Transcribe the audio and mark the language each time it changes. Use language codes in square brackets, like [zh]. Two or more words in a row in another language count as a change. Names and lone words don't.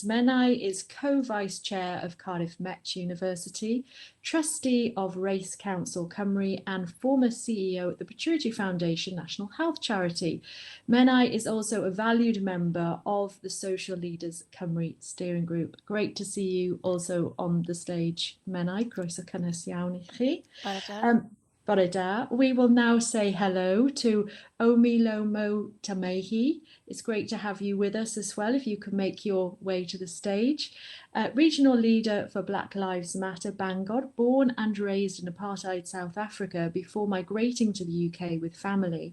[en] Menai is Co-Vice Chair of Cardiff Met University, Trustee of Race Council Cymru and former CEO at the Pituitary Foundation National Health Charity. Menai is also a valued member of the Social Leaders Cymru steering group. Great to see you also on the stage, Menai. [cy] Croeso cynnes iawn I chi. Bore da. [en] We will now say hello to Omilomo Thamae. It's great to have you with us as well, if you can make your way to the stage. Regional leader for Black Lives Matter Bangor, born and raised in apartheid South Africa before migrating to the UK with family.